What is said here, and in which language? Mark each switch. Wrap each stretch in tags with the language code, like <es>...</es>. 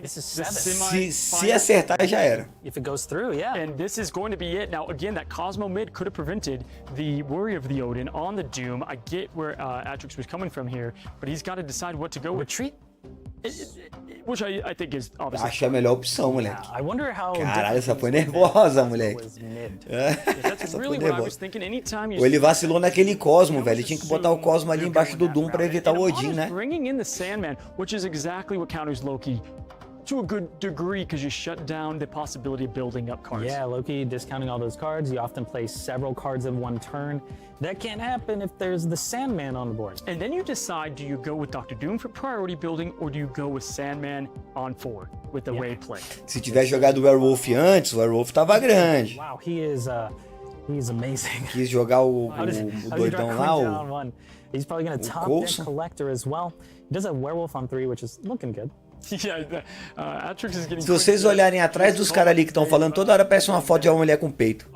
<en>This is 7.</en> <pt>Se acertar, já era.</pt> <en>If it goes through, yeah. And this is going to be it. Now, again, that Cosmo mid could have prevented the worry of the Odin on the Doom. I get where Atrix was coming from here, but he's got to decide what to go with. Retreat? Which I think is obviously.</en> <pt>Acho a melhor opção, moleque.</pt> <en>I wonder how.</en> <pt>Caralho, essa foi nervosa, moleque.</pt> <en>That's really what I was thinking. Anytime you.</en> <pt>Ou ele vacilou naquele Cosmo, velho. Ele tinha que botar o Cosmo ali embaixo do Doom pra evitar o Odin, né?</pt> <en>Bringing in the Sandman, which is exactly what counters Loki to a good degree because you shut down the possibility of building up cards. Yeah, Loki discounting all those cards. You often play several cards in one turn. That can't happen if there's the Sandman on the board. And then you decide, do you go with Dr. Doom for priority building or do you go with Sandman on 4 with the wave play?</en> <pt>Se tivesse jogado o Werewolf antes, o Werewolf tava grande.</pt> <en>Wow, he's amazing.</en> <pt>Quis jogar o doidão lá, o...</pt> <en>He's probably going to top that Collector as well. He does have Werewolf on 3, which is looking good. Yeah, Atrix is getting.</en> <pt>Se vocês olharem atrás dos caras ali que estão falando, toda hora parece uma foto de uma mulher com peito.</pt>